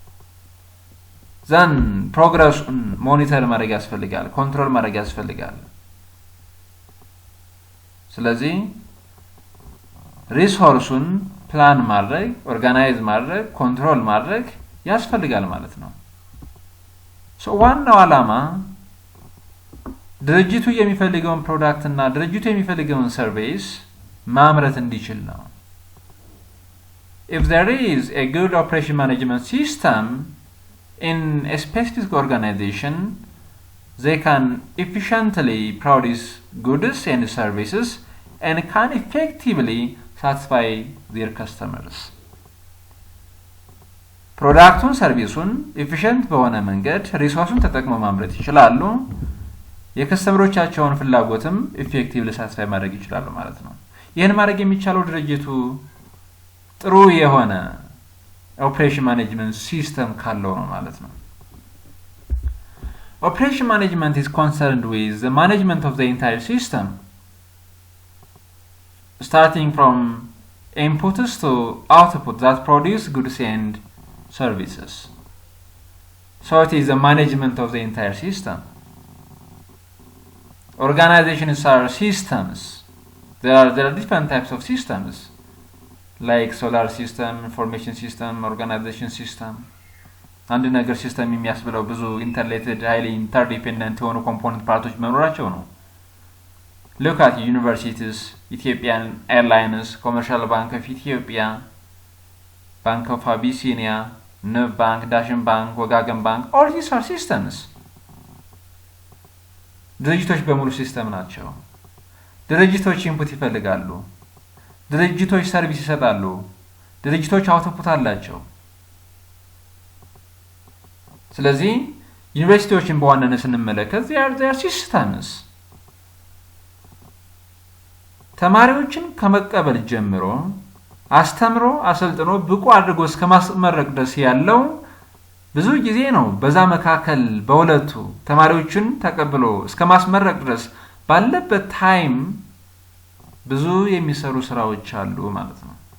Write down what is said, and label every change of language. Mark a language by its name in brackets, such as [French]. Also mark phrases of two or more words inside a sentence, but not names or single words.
[Amharic] ዘን ፕሮግረሱን ሞኒተር ማድረግ ያስፈልጋል፣ ኮንትሮል ማድረግ ያስፈልጋል። ስለዚህ ሪሶርሱን ፕላን ማድረግ፣ ኦርጋናይዝ ማድረግ፣ ኮንትሮል ማድረግ ያስፈልጋል ማለት ነው። ዋናው ዓላማ ድርጅቱ የሚፈልገውን ፕሮዳክት እና ድርጅቱ የሚፈልገውን ሰርቪስ ማምረት እንዲችል ነው። [English] If there is a good operation management system in a specific organization, they can efficiently produce goods and services and can effectively satisfy their customers. [Amharic] ፕሮዳክቱን ሰርቪሱን ኤፊሽንት በሆነ መንገድ ሪሶርሱን ተጠቅመው ማምረት ይችላሉ። የከስተመሮቻቸውን ፍላጎትም ኢፌክቲቭሊ ሳቲስፋይ ማድረግ ይችላሉ ማለት ነው። [English] ይሄን ማድረግ የሚቻለው ድርጅቱ ጥሩ የሆነ ኦፕሬሽን ማኔጅመንት ሲስተም ካለው ነው ማለት ነው። Operation management is concerned with the management of the entire system, starting from inputs to output that produce goods and services. So it is the management of the entire system. Organizations are systems. There are different types of systems, like solar system, information system, organization system. [Amharic] አንድ ነገር ሲስተም የሚያስብለው ብዙ ኢንተርሌትድ ሃይሊ ኢንተርዲፔንደንት የሆኑ ኮምፖነንት ፓርቶች መኖራቸው ነው። [English] Look at universities, Ethiopian Airlines, Commercial Bank of Ethiopia, Bank of Abyssinia, Nub Bank, Dashin Bank, Wagagan Bank. All these are systems. [Amharic] ድርጅቶች በሙሉ ሲስተም ናቸው። ድርጅቶች ኢንፑት ይፈልጋሉ። ድርጅቶች ሰርቪስ ይሰጣሉ። ድርጅቶች አውትፑት አላቸው። ስለዚህ ዩኒቨርሲቲዎችን በዋናነት ስንመለከት [English] they are systems. [Amharic] ተማሪዎችን ከመቀበል ጀምሮ አስተምሮ አሰልጥኖ ብቁ አድርጎ እስከማስመረቅ ድረስ ያለው ብዙ ጊዜ ነው። በዛ መካከል በሁለቱ ተማሪዎችን ተቀብሎ እስከማስመረቅ ድረስ ባለበት ታይም ብዙ የሚሰሩ ስራዎች አሉ ማለት ነው።